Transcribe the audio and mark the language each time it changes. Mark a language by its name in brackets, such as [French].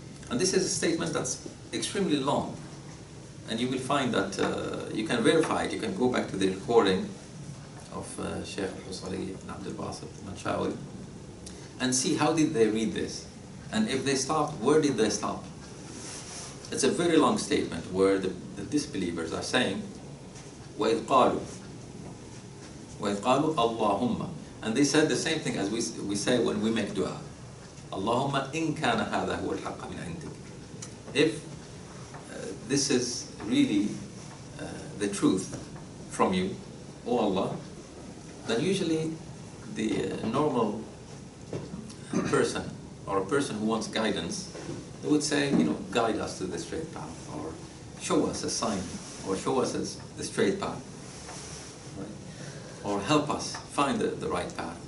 [English] And this is a statement that's extremely long, and you will find that you can verify it. You can go back to the recording of Sheikh Al-Husari and Abdul Basit Manshawi and see how did they read this, and if they stopped, where did they stop? It's a very long statement where the disbelievers are saying [Arabic] وَإِذْ قَالُوا اللَّهُمَّ, [English] and they said the same thing as we say when we make dua. [Arabic] اللهم إن كان هذا هو الحق من عندك. [English] If this is really the truth from you, O Allah, then usually the normal person or a person who wants guidance, they would say, you know, guide us to the straight path, or show us a sign, or show us the straight path, right? Or help us find the right path.